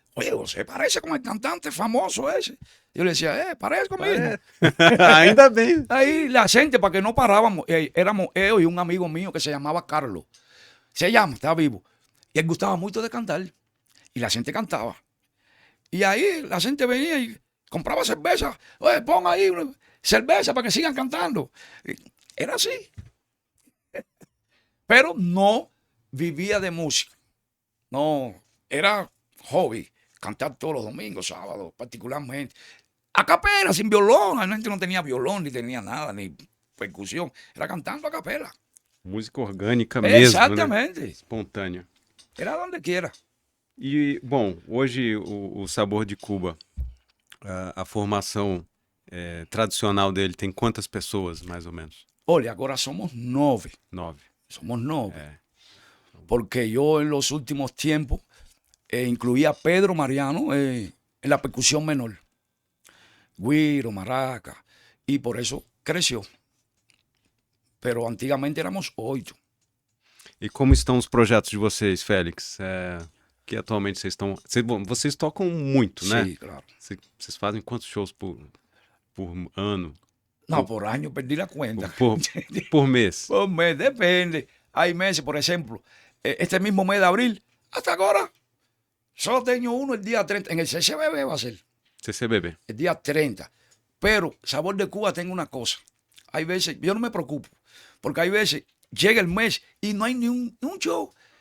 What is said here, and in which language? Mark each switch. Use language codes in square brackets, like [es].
[es] oye, você parece como el cantante famoso ese. Yo le decía, parezco mismo. [pt] Ainda bem. [es] Ahí la gente, para que no parábamos, éramos yo y un amigo mío que se llamaba Carlos. Estaba vivo. Y él gustaba mucho de cantar. Y la gente cantaba. Y ahí la gente venía y compraba cerveza. Oye, pon ahí una cerveza para que sigan cantando. Era así. Pero no vivía de música. No, era hobby. Cantar todos los domingos, sábados, particularmente. A capela, sin violón. La gente no tenía violón, ni tenía nada, ni percusión. Era cantando a capela. [pt] Música orgânica mesmo, Exatamente. né? Espontânea. [es] Era donde quiera. [pt] E, bom, hoje o Sabor de Cuba, a formação tradicional dele tem quantas pessoas, mais ou menos? Olha, agora somos 9. 9. [es] Somos 9. Porque yo en los últimos tiempos incluía a Pedro Mariano en la percusión menor. Güiro, maraca. Y por eso creció. Pero antiguamente éramos 8. [pt] E como estão os projetos de vocês, Félix? Que atualmente vocês estão... Vocês tocam muito, né? [es] Sí, claro. [pt] Vocês fazem quantos shows por ano? [es] No, por año perdí la cuenta. [pt] Por mês? [es] Por mes, depende. Hay meses, por ejemplo, este mismo mes de abril, hasta ahora, solo tengo uno el día 30. En el CCBB va a ser. CCBB. El día 30. Pero Sabor de Cuba tengo una cosa. Hay veces, yo no me preocupo, porque hay veces llega el mes y no hay ni un show.